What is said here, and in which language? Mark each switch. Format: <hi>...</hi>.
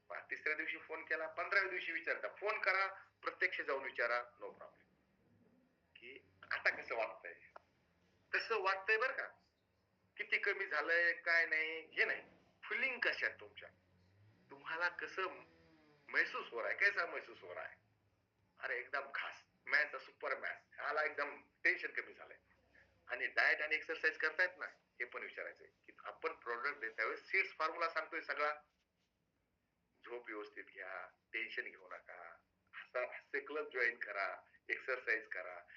<mr>तिसऱ्या दिवशी फोन केला 15व्या दिवशी विचारता फोन करा प्रत्यक्ष जाऊन विचारा नो प्रॉब्लेम की आता कसं वाटतंय. कसं वाटतंय बरं का. किती कमी झालंय काय नाही हे नाही. फिलिंग कशा आहेत तुमच्या. तुम्हाला कसं</mr> <hi>महसूस हो रहा है कैसा महसूस हो रहा है.</hi> <mr>अरे एकदम खास मॅच सुपर मॅच ह्याला एकदम टेन्शन कमी झालंय. आणि डाएट आणि एक्सरसाइज करतायत ना हे पण विचारायचंय की आपण प्रोडक्ट देत त्यावेळेस सीड्स फॉर्म्युला सांगतोय सगळा. झोप व्यवस्थित घ्या, टेन्शन घेऊ नका, हास्य क्लब जॉईन करा, एक्सरसाइज करा.</mr>